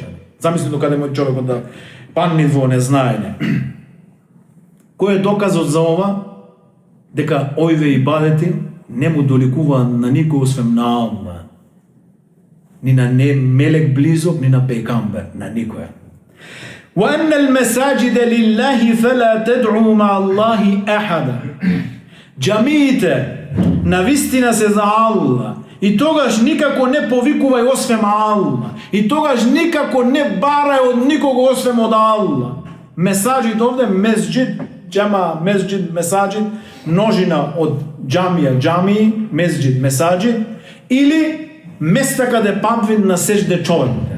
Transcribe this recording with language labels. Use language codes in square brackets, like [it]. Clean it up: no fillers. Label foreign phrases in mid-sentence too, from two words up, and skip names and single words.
[mk] Замисли докаде мој човекот да падне во незнаење. Кој е доказот за ова? Дека овие ибадети не му доликуваат на никој освен на Аллах. Ни на не мелек близок, ни на пейгамбер, на никој. [ar] وَأَنَّ الْمَسَاجِدَ لِلَّهِ فَلَا تَدْعُوا مَعَ اللَّهِ أَحَدًا. [mk] Џамиите навистина се за Аллах. И тогаш никако не повикувај освен Аллах. И тогаш никако не барај од никого освен од Аллах. Месаџид овде, месџид, џама, месџид, месаџид, множина од џамија, џамии, месџид, месаџид, или места каде падвин на сежде човеките.